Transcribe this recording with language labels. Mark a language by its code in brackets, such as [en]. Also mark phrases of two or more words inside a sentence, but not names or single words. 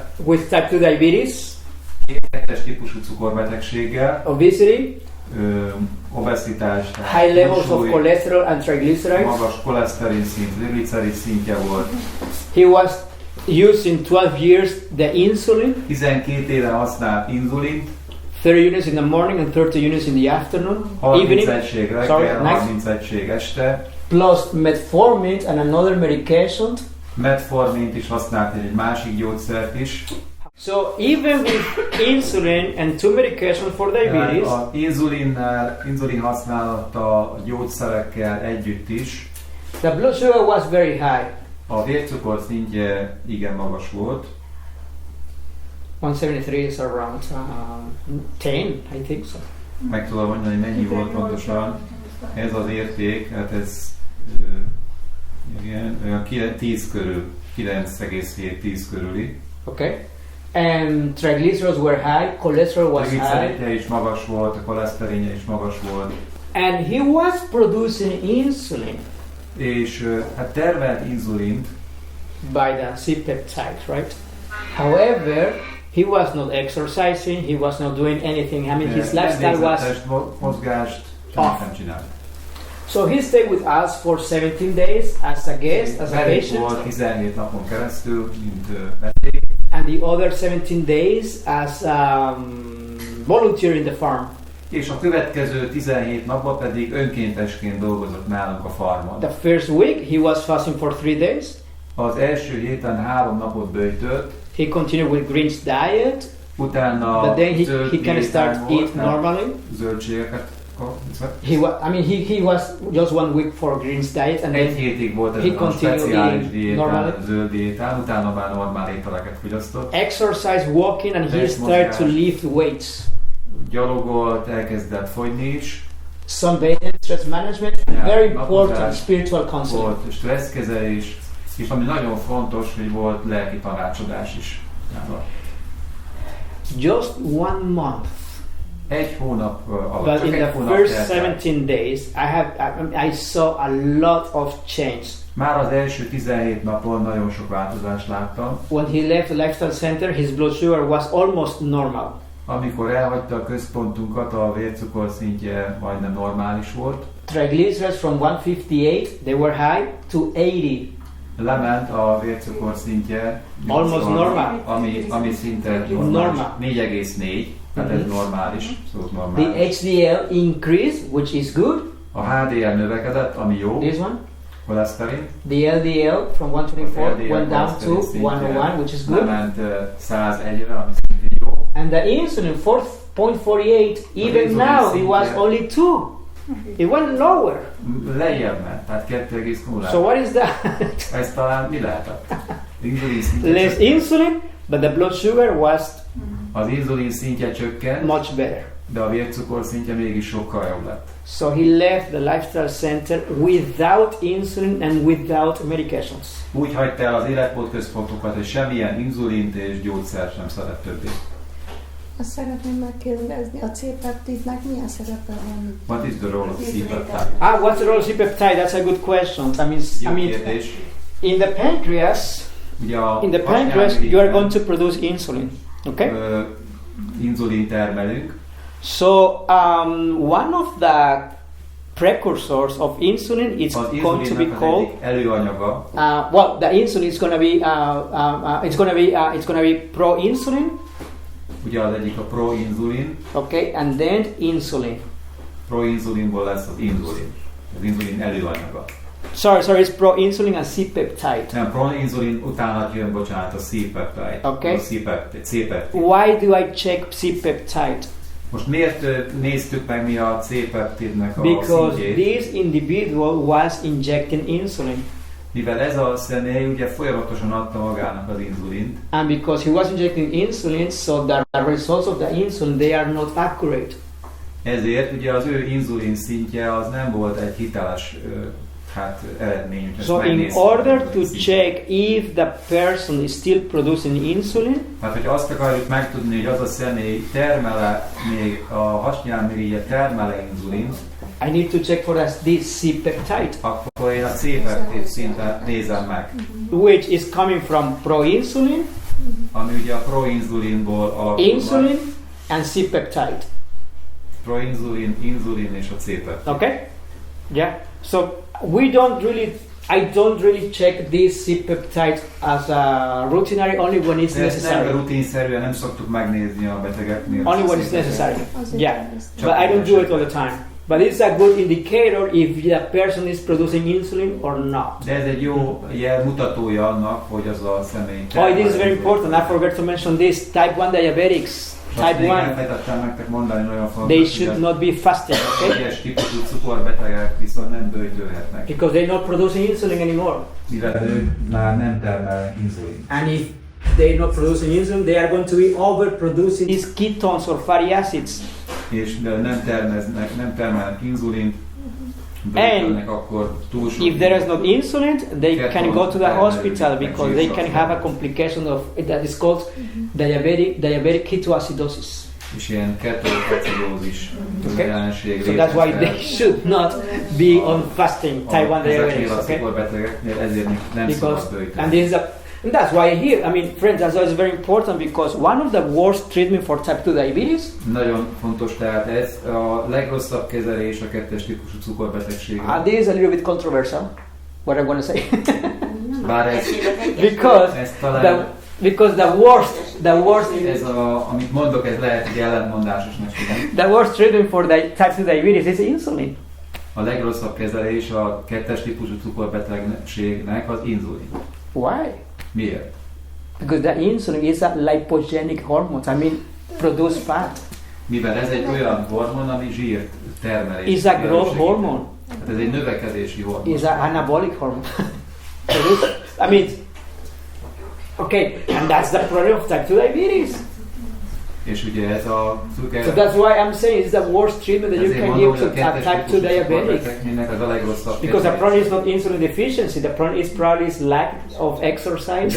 [en] with type 2 diabetes, [hu] 2-es típusú cukorbetegséggel, [en] obesity, [hu] obeszitás, [en] high levels of [hu] túlsúly, [en] cholesterol and triglycerides. [hu] magas koleszterin szint, triglicerid szintje volt. [en] He was using 12 years the insulin, [hu] 12 éve használt inzulint, [en] 30 units in the morning and 30 units in the afternoon, 30 evening, [hu] egység [en] Sorry, [hu] reggel, [en] next. [hu] 30 egység este. [en] plus metformin and another medication. [hu] Metformint is használt, egy másik gyógyszert is. [en] So even with insulin and 2 medications for diabetes, [hu] Az inzulin használata a gyógyszerekkel együtt is, [en] the blood sugar was very high, [hu] a vércukor szintje igen magas volt. [en] 173 is around 10, I think so. [hu] Meg tudom mondani, hogy mennyi volt pontosan ez az érték, hát ez igen, olyan 10 körül, 9,7-10 körüli. [en] Okay. And triglycerides were high, cholesterol was [hu] A [en] high, [hu] gliceridje is magas volt, a koleszterinje is magas volt, [en] and he was producing insulin [hu] és hát termelt inzulint, [en] by the C-peptide, right? However, he was not exercising, he was not doing anything. I mean, his lifestyle was [hu] mozgást [en] off. [hu] nem csinált. [en] So he stayed with us for 17 days as a guest, as a [hu] Velünk [en] patient, [hu] volt 17 napon keresztül, mint vendég, [en] and the other 17 days as volunteer in the farm. [hu] és a következő 17 napban pedig önkéntesként dolgozott nálunk a farmon. [en] The first week he was fasting for 3 days. [hu] Az első héten 3 napot böjtött, [en] He continued with greens diet, [hu] utána [en] but then he [hu] zöld [en] can start [hu] diétán volt, [en] eat normally. [hu] zöldségeket. [en] He was just 1 week for greens diet, and [hu] Egy [en] then [hu] hétig volt [en] he [hu] ezen a [en] continued [hu] speciális [en] eating normally. [hu] diétán, zöld diétán, utána már normál ételeket fogyasztott. [en] exercise, walking, and he started to lift weights. [hu] Gyalogolt, elkezdett fogyni is. [en] Sunbathing, stress management, Yeah, very important [hu] napozás, [en] spiritual counseling. [hu] Volt stresszkezelés, és ami nagyon fontos, hogy volt lelki tanácsadás is. [en] Just 1 month. [hu] Egy hónap alatt, [en] But [hu] csak [en] in [hu] egy [en] the [hu] hónap [en] first [hu] telt el. [en] 17 days, I saw a lot of change. [hu] Már az első 17 napon nagyon sok változást láttam. [en] When he left the lifestyle center, his blood sugar was almost normal. [hu] Amikor elhagyta a központunkat, a vércukor szintje majdnem normális volt. [en] Triglycerides from 158, they were high, to 80. [hu] lement a vércukor szintje, [en] Almost normal. [hu] ami szinte [en] Normal. [hu] 4,4, tehát ez normális, szóval [en] The [hu] normális. [en] HDL increased, which is good. [hu] A HDL növekedett, ami jó, [en] This one. [hu] koleszterin. [en] The LDL from 124 [hu] LDL [en] went down to koleszterin szintje 101, which is good. [hu] lement 101-re, ami szintén jó. [en] And the insulin 4.48, even [hu] insulin [en] now it was [hu] szintje- [en] only 2. It went lower. [hu] Lejjebb ment, tehát 2,0. [en] So what is that? [hu] Ez talán mi lehetett? Inzulin szintje [en] Less [hu] csökkent. [en] insulin, but the blood sugar was [hu] Az inzulin szintje csökkent, [en] much better. [hu] de a vércukor szintje mégis sokkal jobb lett. [en] So he left the lifestyle center without insulin and without medications. [hu] Úgy hagyta el az életmódközpontokat, hogy semmilyen inzulint és gyógyszert sem szeret többé. Azt szeretném megkérdezni, a C-peptidnek milyen szerepe van? [en] What is the role of C-peptide? What's the role of C-peptide? That's a good question. [hu] Jó [en] I mean, [hu] kérdés. [en] in the pancreas, [hu] Ugye a [en] in the pancreas, you are going to produce insulin. Okay. [hu] Inzulin termelünk, [en] So one of the precursors of insulin is [hu] az [en] going to be [hu] inzulinnak az [en] called. [hu] egyik előanyaga, [en] Well, the insulin is going to be it's going to be pro-insulin, [hu] ugye az egyik a proinzulin, [en] okay, and then insulin. [hu] proinzulinból lesz az inzulin előanyaga. [en] Sorry, it's pro-insulin and C-peptide. [hu] Nem, proinzulin utánat jön, bocsánat, a C-peptide. [en] Okay. [hu] A C-peptide. [en] Why do I check C-peptide? [hu] Most miért néztük meg mi a C-peptidnek a [en] Because [hu] szintjét? [en] this individual was injecting insulin, [hu] Mivel ez a személy ugye folyamatosan adta magának az inzulint, [en] and because he was injecting insulin, so the results of the insulin, they are not accurate. [hu] ezért ugye az ő inzulin szintje az nem volt egy hiteles eredmény. Ezt [en] So in [hu] megnéztük. [en] order to check if the person is still producing insulin, [hu] Hát, hogy azt akarjuk megtudni, hogy az a személy termele, még a hasnyálmirigy termele inzulint, [en] I need to check for this C-peptide, [hu] akkor én a C-peptid szintet nézem meg, [en] which is coming from pro-insulin, [hu] ami ugye a proinzulinból alakul. [en] insulin, and C-peptide. [hu] Proinzulin, inzulin és a C-peptid. [en] Okay? Yeah. So I don't really check this C-peptide as a routinary only when it's [hu] De ezt nem [en] necessary. [hu] rutinszerűen nem szoktuk megnézni a betegeknél. [en] Only when it's necessary. [hu] Azért [en] Yeah. [hu] kérdeztem. [en] But I don't do it all the time. But it's a good indicator if the person is producing insulin or not. [hu] De ez egy jó mutatója annak, hogy az a személy [en] Oh, it is very important. I forgot to mention this. Type 1 diabetics. Type 1. [hu] Elfelejtettem nektek mondani, nagyon fontos, [en] They [hu] hogy [en] should not be fasting, okay? [hu] egyes típusú cukorbetegek viszont nem böjtölhetnek, [en] Because they're not producing insulin anymore. [hu] mivel ők már nem termelnek inzulin. [en] And if they're not producing insulin, they are going to be overproducing these ketones or fatty acids. [hu] És de nem termelnek inzulint, böjtölnek, akkor túl sok. [en] If there is no insulin, they can go to the hospital because they can have a complication of that is called diabetic ketoacidosis. [hu] És ilyen ketoacidózis jelenség. [en] So that's why they should not be on fasting, type 1 diabetes. [hu] A [en] Okay? [hu] cukorbetegeknél ezért nem szabad [en] And [hu] böjtölni. [en] and that's why here, I mean, friends, that's why it's very important because one of the worst treatment for type 2 diabetes. [hu] Nagyon fontos, tehát ez a legrosszabb kezelés a kettes típusú cukorbetegségre. [en] This is a little bit controversial. What I'm going to say, [hu] Bár ez [en] because [hu] talán [en] the worst, [hu] ez amit mondok, ez lehet, hogy ellentmondásosnak tűnik. [en] the worst treatment for the type 2 diabetes is insulin. [hu] A legrosszabb kezelés a kettes típusú cukorbetegségnek az inzulin. [en] Why? [hu] Miért? [en] Because the insulin is a lipogenic hormone. I mean, produce fat. [hu] Mivel ez egy olyan hormon, ami zsírt termelés. [en] It's a growth hormone. [hu] Hát ez egy növekedési hormon. [en] Is an anabolic hormone. I mean, okay, and that's the problem of type 2 diabetes. [hu] És ugye ez a cukor... [en] So that's why I'm saying it's the worst treatment that you can give to type 2 diabetics. [hu] Ez a legrosszabb [en] Because the [hu] kezelés. [en] problem is not insulin deficiency, the problem is probably lack of exercise,